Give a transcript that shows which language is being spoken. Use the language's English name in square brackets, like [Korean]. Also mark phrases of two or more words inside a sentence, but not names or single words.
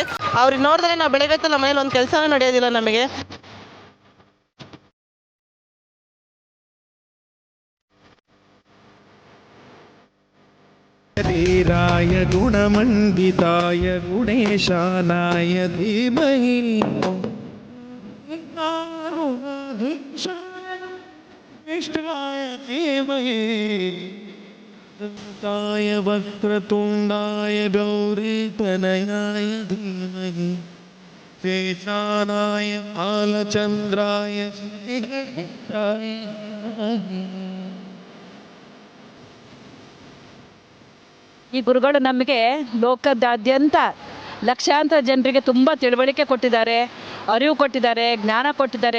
[Kannada] ಅವ್ರಿಗೆ ನೋಡಿದ್ರೆ ನಾವು ಬೆಳಗ್ಗೆ ನಮ್ಮ ಮನೇಲಿ ಒಂದು ಕೆಲಸನೂ ನಡೆಯೋದಿಲ್ಲ ನಮಗೆ. [Sanskrit] ಧೀರಾಯ ಗುಣಮಂಡಿತಾಯ ಗುಣೇಶಾನಾಯ ಧೀಮಹಿ ಇಷ್ಟಾಯ ಧೀಮಹಿ ದಂತಾಯ ವಕ್ರತುಂಡಾಯ ಗೌರೀತನಯಾಯ ಧೀಮಹಿ ಶೇಷಾನಾಯ ಬಾಲಚಂದ್ರಾಯ [Kannada] ಈ ಗುರುಗಳು ನಮಗೆ ಲೋಕದಾದ್ಯಂತ ಲಕ್ಷಾಂತರ ಜನರಿಗೆ ತುಂಬ ತಿಳುವಳಿಕೆ ಕೊಟ್ಟಿದ್ದಾರೆ, ಅರಿವು ಕೊಟ್ಟಿದ್ದಾರೆ, ಜ್ಞಾನ ಕೊಟ್ಟಿದ್ದಾರೆ.